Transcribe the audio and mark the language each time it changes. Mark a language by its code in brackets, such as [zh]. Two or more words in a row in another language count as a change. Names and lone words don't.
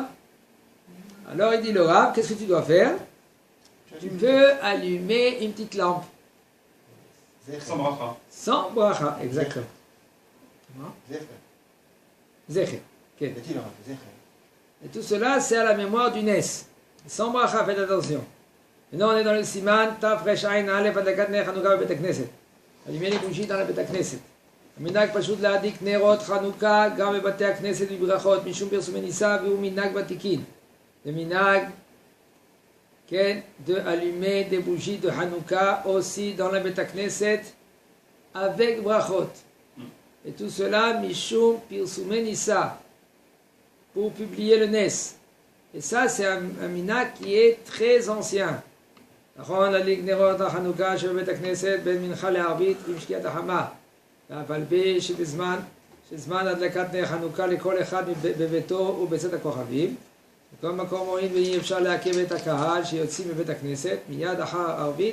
[fr] Alors il dit le Rav, qu'est-ce que tu dois faire? Tu peux allumer une petite lampe. Sans bracha. Sans bracha, exactement. Zecher. Et tout cela, c'est à la mémoire du Nes. Sans bracha, faites attention. Maintenant, on est dans le [he] סימן תו ריש עין אלף הדלקת נר חנוכה בבית הכנסת. [fr] Allumer les bougies dans la [he] בית הכנסת. המנהג פשוט להדליק נרות חנוכה גם בבתי הכנסת בברכות משום פרסומי ניסה והוא מנהג ותיקין. זה מנהג, כן, [fr] d'allumer des bougies de Hanouka aussi dans la [he] בית הכנסת [fr] avec brachot. Et tout cela, [he] משום פרסומי ניסא, [fr] pour publier le Nes. Et ça, c'est un minhag qui est très ancien. [he] נכון, להדליק נרות החנוכה שבבית הכנסת בין מנחה לערבית עם שקיעת החמה. ואף על פי שזמן הדלקת נר חנוכה לכל אחד בביתו ובצאת הכוכבים. בכל מקום רואים ואי אפשר לעכב את הקהל שיוצאים מבית הכנסת מיד אחר הערבית.